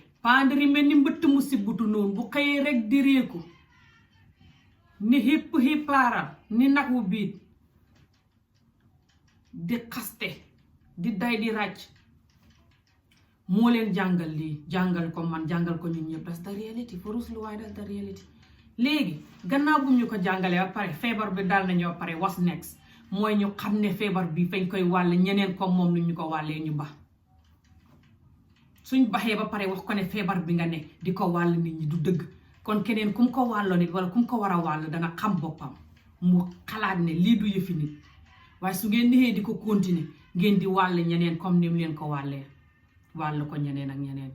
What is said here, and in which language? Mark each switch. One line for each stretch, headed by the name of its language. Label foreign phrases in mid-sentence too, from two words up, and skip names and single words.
Wolof: pandari mel ni mbëtt mu sibbutu noonu bu xëyee rek di réeku ni hipp hippaaral ni nag wu biit di xaste di day di ràcc moo leen jàngal lii jàngal ko man jàngal ko ñun ñëpp
English: that's the reality for us
Wolof: lu waaye
English: that's the reality.
Wolof: léegi gannaaw bu ñu ko jàngalee ba pare feebar bi dal nañoo pare
English: what's next
Wolof: mooy ñu xam ne feebar bi fañ koy wàll ñeneen comme moom lu ñu ko wàllee ñu bax suñ baxee ba pare wax ko ne feebar bi nga ne di ko wàll nit ñi du dëgg kon keneen kum ko wàlloo nit wala kum ko war a wàll dana xam boppam mu xalaat ne lii du yëfi nit waaye su ngeen nexee di ko continuer ngeen di wàll ñeneen comme ni mu leen ko wàllee wàll ko ñeneen ak ñeneen.